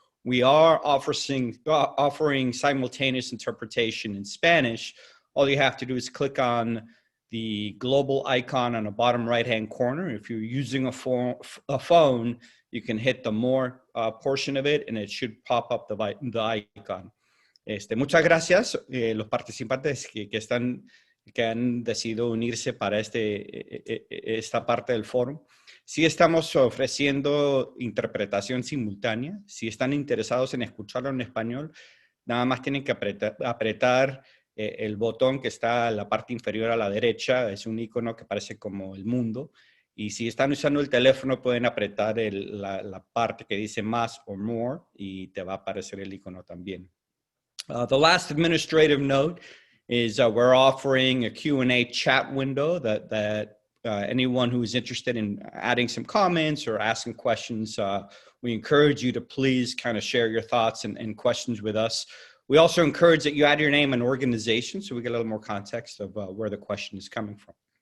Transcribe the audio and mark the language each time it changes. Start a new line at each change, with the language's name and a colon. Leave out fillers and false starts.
English: We are offering simultaneous interpretation in Spanish. All you have to do is click on the global icon on the bottom right-hand corner. If you're using a phone, you can hit the more portion of it, and it should pop up the icon.
Spanish: Muchas gracias los participantes que han decidido unirse para esta parte del foro. Sí estamos ofreciendo interpretación simultánea. Si están interesados en escucharlo en español, nada más tienen que apretar el botón que está en la parte inferior a la derecha. Es un icono que parece como el mundo. Y si están usando el teléfono, pueden apretar la parte que dice más o more y te va a aparecer el icono también.
English: The last administrative note is we're offering a Q&A chat window that anyone who is interested in adding some comments or asking questions, we encourage you to please kind of share your thoughts and questions with us. We also encourage that you add your name and organization so we get a little more context of where the question is coming from.